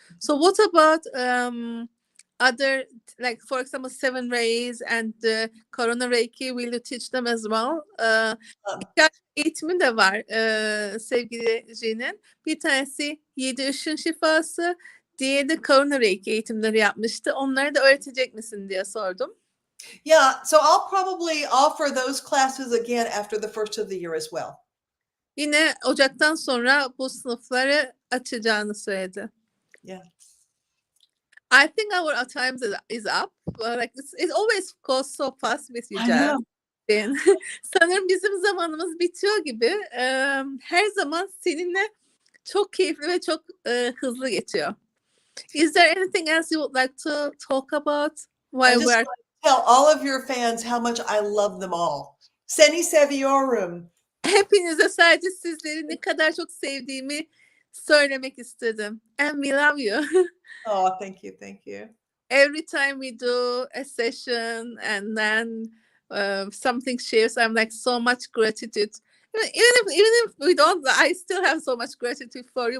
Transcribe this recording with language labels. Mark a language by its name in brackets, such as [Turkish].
[English] So what about other, like for example, 7 rays and the Corona Reiki, will you teach them as well? [Turkish] Eğitimi de var sevgili Jean'in. Bir tanesi 7 ışın şifası, diğeri de Corona Reiki eğitimleri yapmıştı. Onları da öğretecek misin diye sordum. [English] Yeah, so I'll probably offer those classes again after the first of the year as well. [Turkish] Yine Ocak'tan sonra bu sınıfları açacağını söyledi. [English] Yeah. I think our time is up. Like it always goes so fast with you, Jen. [Turkish] Sanırım bizim zamanımız bitiyor gibi. Her zaman seninle çok keyifli ve çok hızlı geçiyor. [English] Is there anything else you would like to talk about while I just want to tell all of your fans how much I love them all. [Turkish] Seni seviyorum. Hepinize sadece sizleri ne kadar çok sevdiğimi söylemek istedim. [English] And we love you. Oh, thank you, thank you. Every time we do a session and then something shifts, I'm like so much gratitude. Even if we don't, I still have so much gratitude for you.